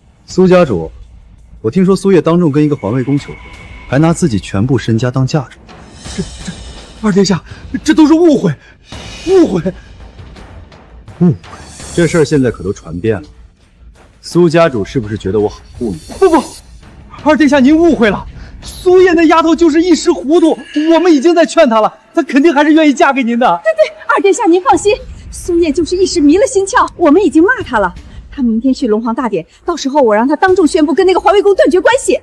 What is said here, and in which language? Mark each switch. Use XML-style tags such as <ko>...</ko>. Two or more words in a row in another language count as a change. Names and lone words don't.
<zh>蘇家主，我聽說蘇葉當眾跟一個環衛工求婚，還拿自己全部身家當嫁妝。二殿下，這都是誤會，誤會。這事兒現在可都傳遍了。蘇家主是不是覺得我很護你？不，二殿下您誤會了。蘇葉那丫頭就是一時糊塗，我們已經在勸她了，她肯定還是願意嫁給您的。对，二殿下您放心，蘇葉就是一時迷了心竅，我們已經罵她了。她明天去龍皇大典，到時候我讓她當眾宣布跟那個環衛工斷絕關係。</zh>